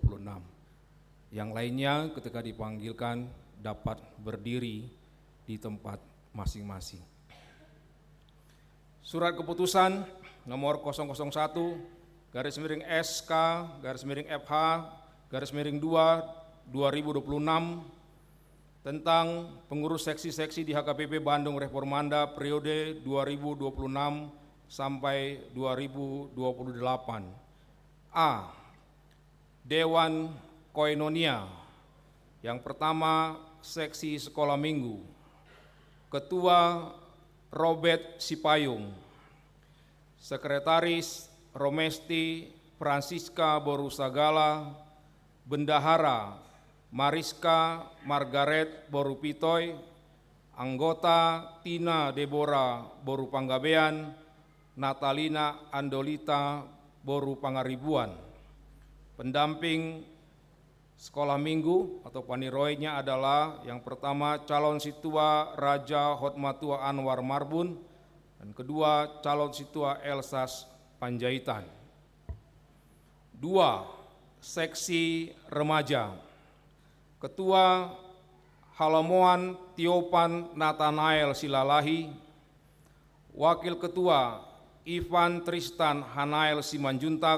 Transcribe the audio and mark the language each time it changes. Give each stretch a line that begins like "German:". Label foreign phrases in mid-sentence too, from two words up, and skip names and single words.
Indonesian: Yang lainnya ketika dipanggilkan dapat berdiri di tempat masing-masing. Surat keputusan nomor 001-SK-FH-2 tentang pengurus seksi-seksi di HKBP Bandung Reformanda periode 2026 sampai 2028. A. Dewan Koinonia. Yang pertama, seksi sekolah minggu. Ketua Robert Sipayung. Sekretaris Romesti Francisca Borusagala. Bendahara Mariska Margaret Borupitoy. Anggota Tina Deborah Borupanggabean. Natalina Andolita Borupangaribuan. Pendamping sekolah minggu atau paniroinya adalah yang pertama calon situa Raja Hotmatua Anwar Marbun dan kedua calon situa Elsas Panjaitan. 2. Seksi remaja. Ketua Halamoan Tiopan Nathanael Silalahi. Wakil Ketua Ivan Tristan Hanael Simanjuntak.